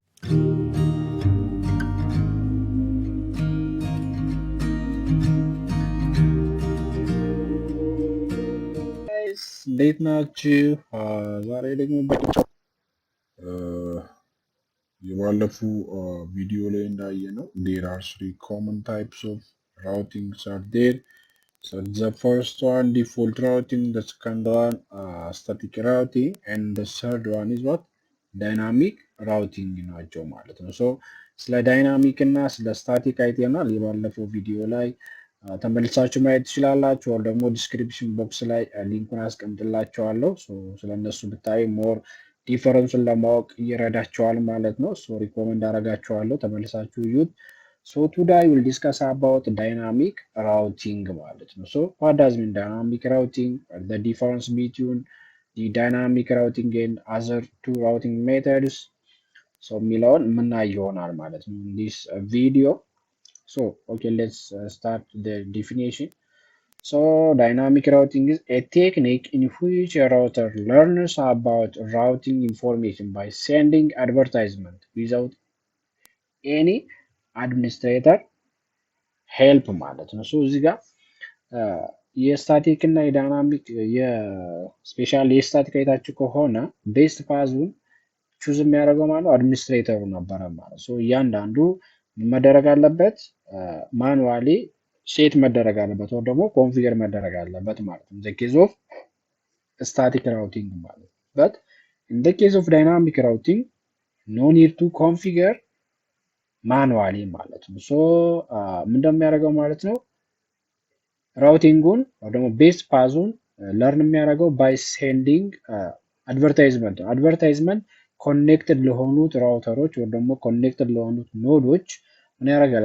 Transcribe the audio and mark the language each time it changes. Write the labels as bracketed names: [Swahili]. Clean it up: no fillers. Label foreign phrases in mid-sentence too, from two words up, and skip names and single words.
[Amharic] እንዴት ናችሁ? ዛሬ ደግሞ የባለፉ ቪዲዮ ላይ እንዳየነው [English] there are three common types of routings are there. So the first one default routing, the second one static routing, and the third one is what dynamic routing [Amharic] ናቸው ማለት ነው። ሶ ስለ ዳይናሚክ እና ስለ ስታቲክ አይተናል የባለፈው ቪዲዮ ላይ ተመልሳችሁ ማየት ትችላላችሁ። ወር ደግሞ [English] description box [Amharic] ላይ ሊንኩን አስቀምጥላችኋለሁ። ስለነሱ ብታይ [English] more difference [Amharic] ለማወቅ ይረዳችኋል ማለት ነው። ሪኮመንድ አረጋችኋለሁ ተመልሳችሁ እዩት። [English] today we'll discuss about dynamic routing [Amharic] ማለት ነው። [English] what does mean dynamic routing? The difference between the dynamic routing and other two routing methods. [Amharic] የሚለውን ምናይ ይሆናል ማለት ነው [English] in this video. Okay, let's start the definition. Dynamic routing is a technique in which a router learns about routing information by sending advertisement without any administrator help [Amharic] ማለት ነው። እዚህ ጋር የስታቲክ እና የዳይናሚክ የስፔሻል የስታቲክ አይታችሁ ከሆነ [English] best path choose [Amharic] የሚያደርገው ማለት አድሚኒስትሬተሩ ነበረ ማለት ነው። እያንዳንዱ መደረግ አለበት [English] manually set [Amharic] መደረግ አለበት ወይ ደግሞ ኮንፊገር መደረግ አለበት ማለት ነው። [English] the case of static routing [Amharic] ማለት [English] but in the case of dynamic routing no need to configure manually [Amharic] ማለት ነው። ምን እንደሚያደርገው ማለት ነው ራውቲንጉን ወይ ደግሞ [English] best path learn [Amharic] የሚያደርገው [English] by sending advertisement [Amharic] ኮኔክትድ ለሆኑት ራውተሮች ወይ ደግሞ ኮኔክትድ ለሆኑት ኖዶች ምን ያደርጋል?